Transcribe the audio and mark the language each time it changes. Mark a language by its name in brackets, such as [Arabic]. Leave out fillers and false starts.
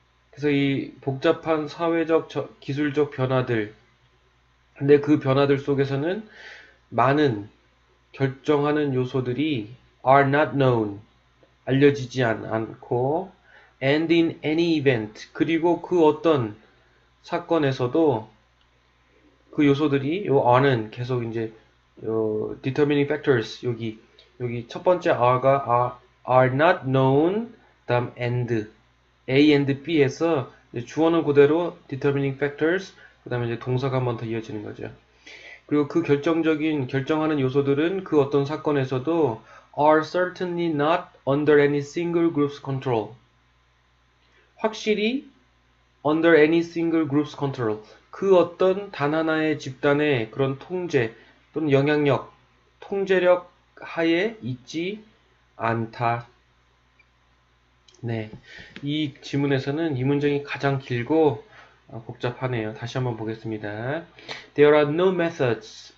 [Korean] 그래서 이 복잡한 사회적, 기술적 변화들, 근데 그 변화들 속에서는 많은 결정하는 요소들이 [English] are not known, [Korean] 알려지지 않고 [English] and in any event [Korean] 그리고 그 어떤 사건에서도 그 요소들이 요 are는 계속 이제 determining factors 여기 첫 번째 are가 [English] are not known [Korean] 다음 and A and B에서 주어는 그대로 determining factors 그 다음에 이제 동사가 한 번 더 이어지는 거죠. 그리고 그 결정하는 요소들은 그 어떤 사건에서도 [English] are certainly not under any single group's control. [Korean] 확실히 [English] under any single group's control. [Korean] 그 어떤 단 하나의 집단의 그런 통제 또는 영향력, 통제력 하에 있지 않다. 네. 이 지문에서는 이 문장이 가장 길고 복잡하네요. 다시 한번 보겠습니다. [English] There are no methods.